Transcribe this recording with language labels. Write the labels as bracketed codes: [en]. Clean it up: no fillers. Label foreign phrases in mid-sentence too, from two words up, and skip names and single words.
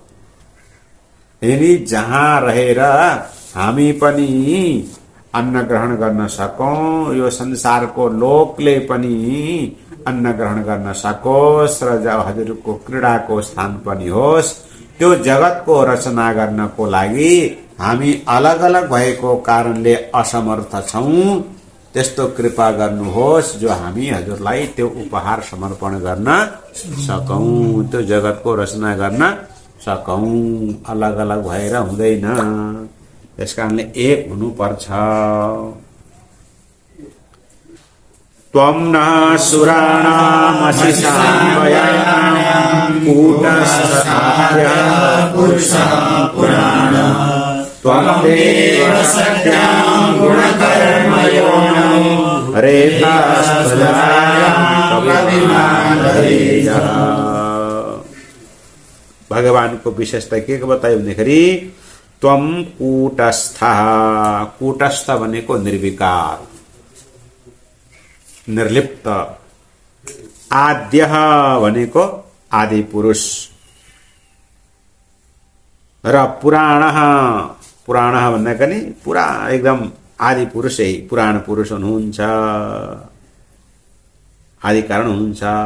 [ne] यदि जहाँ रहेर हामी पनि अन्न ग्रहण गर्न सकौं, यो संसारको लोकले पनि अन्न ग्रहण गर्न सकोस् र हजुरको क्रीडाको स्थान पनि होस्, त्यो जगतको रचना गर्नको लागि हामी अलग अलग भएको कारणले असमर्थ छौं। त्यस्तो कृपा गर्नुहोस् जो हामी हजुरलाई त्यो उपहार समर्पण गर्न सकौं, त्यो जगतको रचना गर्न सकौं। अलग अलग भएर हुँदैन, त्यसकारणले एक हुनुपर्छ। [sa] त्वं न सुराणामसि साम्बयानां कूटस्थाय पुरुषः पुराण, त्वं देव सत्यां गुणकर्मयोनौ रेखास्थलायां कविमानधेयः। [ne] भगवान को विशेषता के बतायो भन्दाखेरि [sa] त्वम कूटस्थ, [ne] कूटस्थ भनेको निर्विकार, निर्लिप्त, आद्यः भनेको आदि पुरुष, र पुराणः, पुराणः भन्दा पनि पुरा एकदम आदि पुरुषै पुराण पुरुष हुनुहुन्छ, आदि कारण हुनुहुन्छ।